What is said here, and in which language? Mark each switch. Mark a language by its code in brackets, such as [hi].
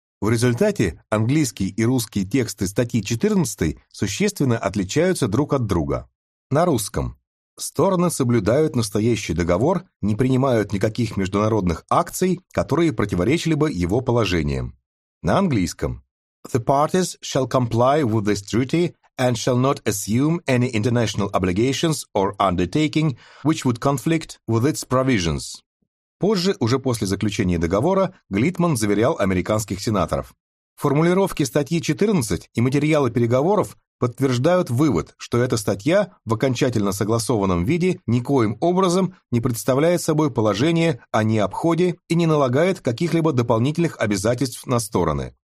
[ru] В результате английский и русский тексты статьи 14 существенно отличаются друг от друга. На русском. Стороны соблюдают настоящий договор, не принимают никаких международных акций, которые противоречили бы его положениям. На английском. [en] The parties shall comply with this treaty and shall not assume any international obligations or undertaking, which would conflict with its provisions. [ru] Позже, уже после заключения договора, Глитман заверял американских сенаторов. Формулировки статьи 14 и материалы переговоров подтверждают вывод, что эта статья в окончательно согласованном виде никоим образом не представляет собой положение о необходе и не налагает каких-либо дополнительных обязательств на стороны.